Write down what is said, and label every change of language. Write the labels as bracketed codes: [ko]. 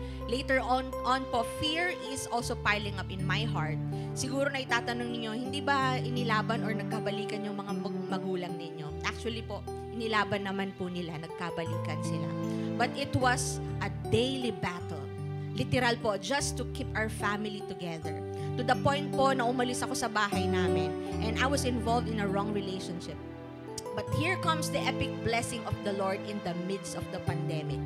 [en] Later on po, fear is also piling up in my heart. [tl] Siguro na itatanong ninyo, hindi ba inilaban or nagkabalikan yung mga magulang ninyo? Actually po, inilaban naman po nila, nagkabalikan sila. [en] But it was a daily battle. Literal po, just to keep our family together. To the point po [tl] na umalis ako sa bahay namin [en] and I was involved in a wrong relationship. But here comes the epic blessing of the Lord in the midst of the pandemic.